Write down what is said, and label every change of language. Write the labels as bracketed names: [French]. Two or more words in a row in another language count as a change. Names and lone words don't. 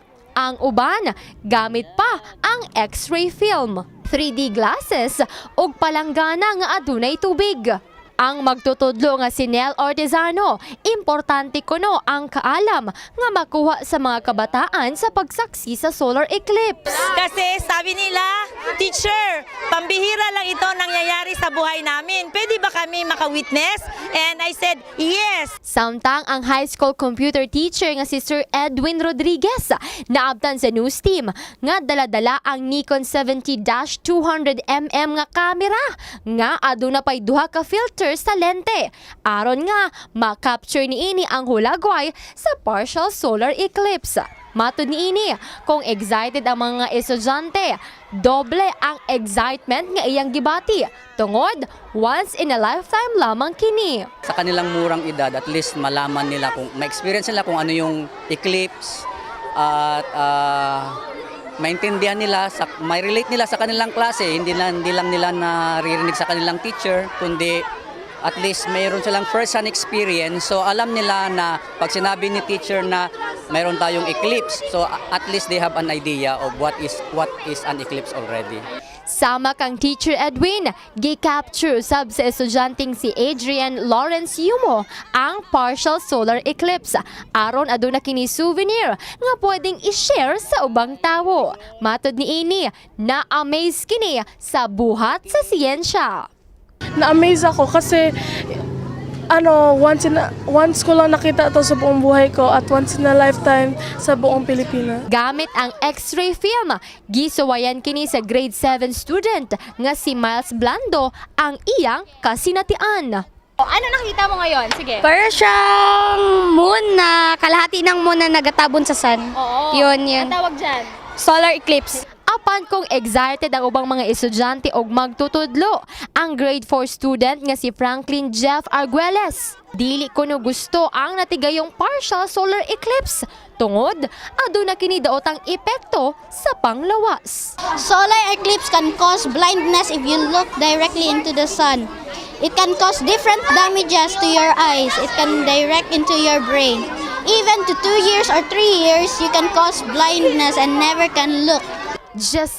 [Cebuano] Ang uban gamit pa ang X-ray film, 3D glasses ug palanggana nga adunay tubig. Ang magtutudlo nga si Nel Ortizano, importante kuno ang kaalam nga makuha sa mga kabataan sa pagsaksi sa solar eclipse. [Filipino] Kasi sabi nila, teacher, pambihira lang ito nangyayari sa buhay namin. Pwede ba kami maka-witness? [English] And I said, yes. [Cebuano] Samtang ang high school computer teacher nga si Sir Edwin Rodriguez naabtan sa news team nga dala-dala ang Nikon 70-200mm nga kamera nga aduna pay duha ka filter sa lente aron nga ma-capture niini ang hulagway sa [English] partial solar eclipse. [Cebuano] Matud niini, kung excited ang mga estudyante, doble ang excitement nga iyang gibati tungod [English] once in a lifetime [Cebuano] lamang kini. [Filipino] Sa kanilang murang edad, [English] at least [Filipino] malaman nila kung ma-experience nila kung ano yung eclipse at maintindihan nila, may relate nila sa kanilang klase, hindi lang nila naririnig sa kanilang teacher, kundi [English] at least [Filipino] mayroon silang [English] first-hand experience. [Filipino] So alam nila na pag sinabi ni teacher na mayroon tayong eclipse, so [English] at least they have an idea of what is an eclipse already. [Cebuano] Sama kang Teacher Edwin, gi-capture sab sa estudyanteng si Adrian Lawrence Yumo ang [English] partial solar eclipse. [Cebuano] Aron aduna kini souvenir nga pwedeng i-share sa ubang tawo. Matod niini, na-amaze kini sa buhat sa siyensya. [Filipino] Na-amaze ako kasi once ko lang nakita to sa buong buhay ko at [English] once in a lifetime [Filipino] sa buong Pilipinas. [Cebuano] Gamit ang X-ray film, gisuwayan kini sa [English] grade 7 student [Cebuano] nga si Miles Blando ang iyang kasinatian. [Filipino] Ano nakita mo ngayon? Sige. Para siyang moon na kalahati ng moon na nagatabon sa sun. Oo. Yun. Ang tawag dyan? Solar eclipse. [Cebuano] Apan kung excited ang ubang mga estudyante og magtutudlo, ang [English] grade 4 student [Cebuano] nga si Franklin Jeff Arguelles. Dili kuno gusto ang natigayong [English] partial solar eclipse [Cebuano] tungod aduna kini daotang epekto sa panglawas. [English] Solar eclipse can cause blindness if you look directly into the sun. It can cause different damages to your eyes. It can direct into your brain. Even to 2 years or 3 years, you can cause blindness and never can look.